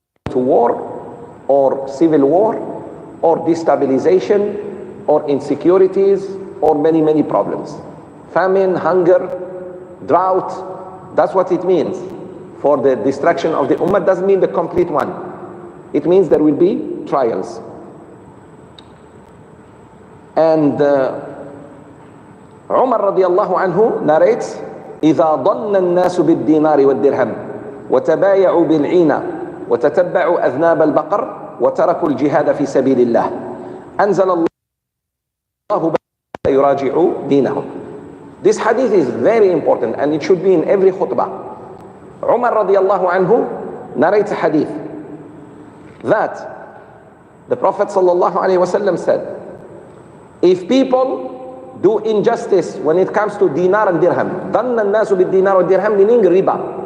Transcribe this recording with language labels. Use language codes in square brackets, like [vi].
[en] to war or civil war or destabilization or insecurities or many, many problems. Famine, hunger, drought, that's what it means. For the destruction of the ummah doesn't mean the complete one. It means there will be trials. [ar] And Umar radiallahu anhu narrates, إِذَا ضَنَّ النَّاسُ بِالدِّينَارِ وَالدِّرْهَمِ وَتَبَايَعُوا بِالْعِينَ وَتَتَبَّعُوا أَذْنَابَ الْبَقَرِ وَتَرَكُوا الْجِهَادَ فِي سَبِيلِ اللَّهِ أَنزَلَ اللَّهُ يُرَاجِعُوا دِينَهُمْ. [en] This hadith is very important and it should be in every khutbah. Umar radiallahu anhu narrates a hadith that the Prophet sallallahu alaihi wasallam said, if people do injustice when it comes to dinar and dirham, [ar] ظَنَّ النَّاسُ بِالدِّينَارِ وَالدِّرْهَمْ [en] meaning riba.